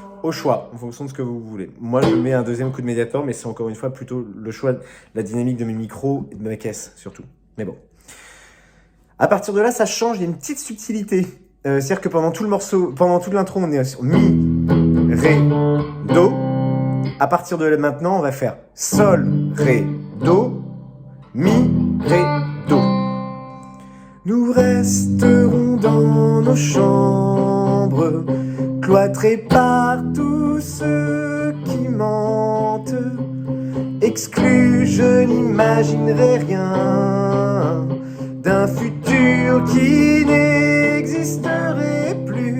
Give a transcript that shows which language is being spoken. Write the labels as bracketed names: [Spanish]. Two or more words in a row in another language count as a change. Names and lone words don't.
[French] au choix, en fonction de ce que vous voulez. Moi, je mets un deuxième coup de médiator, mais c'est encore une fois plutôt le choix de la dynamique de mes micros et de ma caisse, surtout. Mais bon. À partir de là, ça change, il y a une petite subtilité. C'est-à-dire que pendant tout le morceau, pendant toute l'intro, on est sur mi, ré, do. À partir de là, maintenant, on va faire sol, ré, do, mi, ré, do. Nous resterons dans nos chambres, cloîtrés par tous ceux qui mentent. Exclus, je n'imaginerai rien d'un futur qui n'existerait plus.